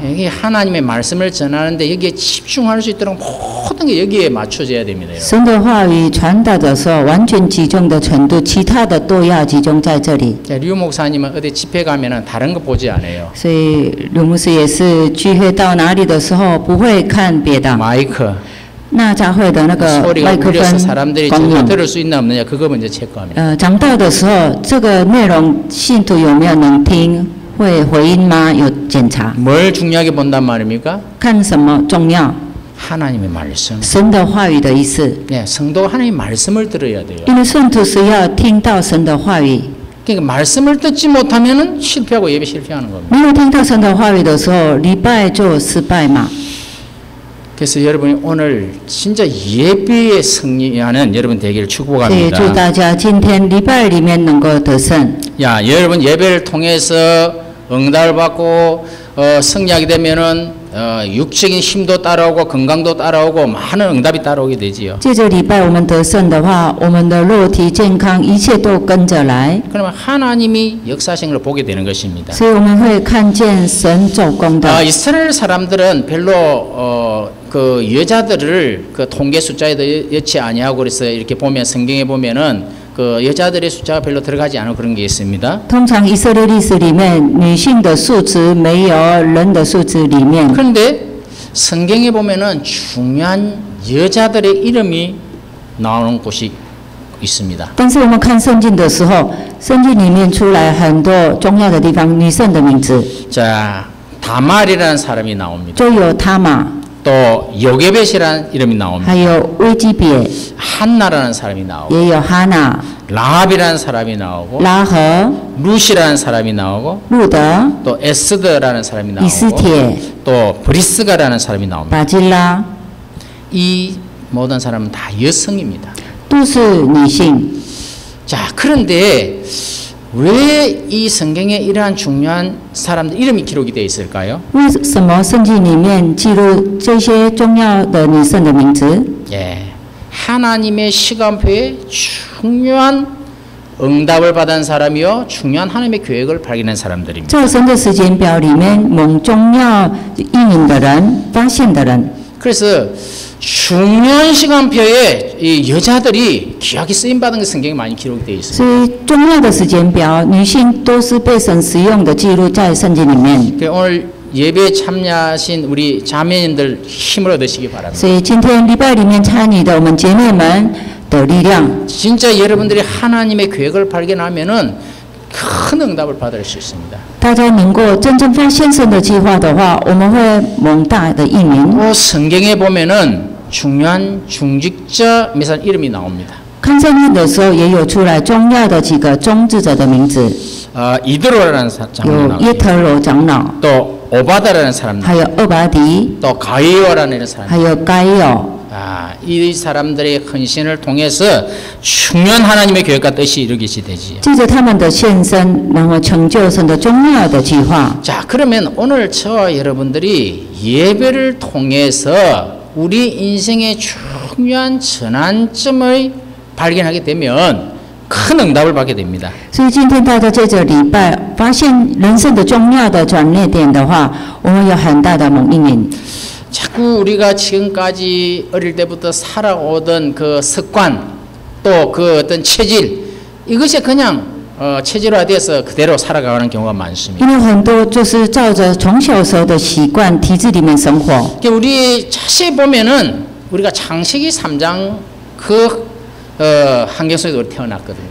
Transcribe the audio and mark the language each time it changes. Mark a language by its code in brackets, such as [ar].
[ko] 이게 하나님의 말씀을 전하는데 여기에 집중할 수 있도록 모든 게 여기에 맞춰져야 됩니다. [zh] 神的话语传达的时候，完全集中的程度，其他的都要集中在这里。 [ko] 류 목사님은 어디 집회 가면은 다른 거 보지 않아요. [zh] 所以刘牧师也是聚会到哪里的时候，不会看别的。 [ko] 마이크 [zh] 那教会的那个 [ko] 소리가 [zh] 麦克 [ko] 울려서 [zh] 风 [ko] 사람들이 [zh] 光 [ko] 제대로 [zh] 用， [ko] 들을 수 있나 없느냐 그거 먼저 체크합니다. [zh] 讲道的时候，这个内容信徒有没有能听，会回应吗？有检查。 [ko] 뭘 중요하게 본단 말입니까? [zh] 看什么重要？ [ko] 하나님의 말씀. [zh] 神的话语的意思。 [ko] 네, 성도가 하나님의 말씀을 들어야 돼요. [zh] 因为圣徒是要听到神的话语， [ko] 그러니까 말씀을 듣지 못하면은 실패하고 예배 실패하는 겁니다. [zh] 没有听到神的话语的时候，礼拜就失败嘛。 [ko] 그래서 여러분이 오늘 진짜 예배의 승리하는 여러분 되기를 [zh] 所以祝 [ko] 축복합니다. [zh] 大家今天礼拜里面能够得胜。 [ko] 야, 여러분 예배를 통해서 응답을 받고 승리하게 되면은 육적인 힘도 따라오고 건강도 따라오고 많은 응답이 따라오게 되지요. [zh] 借着礼拜我们得胜的话，我们的肉体健康一切都跟着来， [ko] 그러면 하나님이 역사하신 걸 보게 되는 것입니다. [zh] 所以我们会看见神做工的。 [ko] 이스라엘 사람들은 별로 그 여자들을 그 통계 숫자에도 여치 아니하고 그래서 이렇게 보면 성경에 보면은 그 여자들의 숫자가 별로 들어가지 않은 그런 게 있습니다. [zh] 通常以色列历史里面，女性的数值没有人的数值里面， [ko] 그런데 성경에 보면은 중요한 여자들의 이름이 나오는 곳이 있습니다. [zh] 但是我们看圣经的时候，圣经里面出来很多重要的地方，女圣的名字， [ko] 자, 다말이라는 사람이 나옵니다. [zh] 就有他玛， [ko] 또 요게벳이라는 이름이 나옵니다. [zh] 还有微基别， [ko] 한나라는 사람이 나오고 [zh] 也有哈娜、 [ko] 라합이라는 사람이 나오고 [zh] 拉合、 [ko] 루시라는 사람이 나오고 [zh] 路德、 [ko] 또 에스더라는 사람이 [zh] 以斯 [ko] 나오고 [zh] 帖、 [ko] 또 브리스가라는 사람이 나옵니다. [zh] 巴基拉， [ko] 이 모든 사람은 다 여성입니다. [zh] 都是女性。 [ko] 자, 그런데 왜 이 성경에 이러한 중요한 사람들 이름이 기록이 되어 있을까요? [zh] 为什么圣经里面记录这些重要的女圣的名字？ [ko] 예, 하나님의 시간표에 중요한 응답을 받은 사람이요, 중요한 하나님의 계획을 발견한 사람들입니다. [zh] 在神的时间表里面，蒙重要应允的人、发现的人。 [ko] 그래서 중요한 시간표에 이 여자들이 귀하게 쓰임 받은 게 성경에 많이 기록이 되어 있습니다. [zh] 所以重要的时间表，女性都是被神使用的记录在圣经里面。 [ko] 그래서 오늘 예배에 참여하신 우리 자매님들 힘을 얻으시기 바랍니다. [zh] 所以今天礼拜里面参与的我们姐妹们的力量， [ko] 진짜 여러분들이 하나님의 계획을 발견하면은 큰 응답을 받을 수 있습니다. [zh] 大家能够真正发现神的计划的话，我们会蒙大的应允。 [ko] 또 성경에 보면은 중요한 중직자 몇사 이름이 나옵니다. [zh] 看圣经的时候，也有出来重要的几个宗治者的名字， [ko] 이드로라는 장면이 [zh] 有耶 [ko] 나옵니다. [zh] 特罗长老， [ko] 또 오바다라는 사람, [zh] 还有厄巴迪， [ko] 또 가이오라는 사람. [zh] 还有该有。 [ko] 이 사람들의 헌신을 통해서 중요한 하나님의 계획과 뜻이 이루어지게 되지요. [zh] 借着他们的献身，然后成就神的重要的计划。 [ko] 자, 그러면 오늘 저와 여러분들이 예배를 통해서 우리 인생의 중요한 전환점을 발견하게 되면 큰 응답을 받게 됩니다. [zh] 所以今天大家借着礼拜发现人生的重要的转捩点的话，我们有很大的蒙应允。 [ko] 자꾸 우리가 지금까지 어릴 때부터 살아오던 그 습관 또 그 어떤 체질 이것이 그냥 체질화돼서 그대로 살아가는 경우가 많습니다. [zh] 因为很多就是照着从小时候的习惯体制里面生活。 [ko] 우리 자세히 보면은 우리가 창세기 3장 그 환경 속에서 우리 태어났거든요.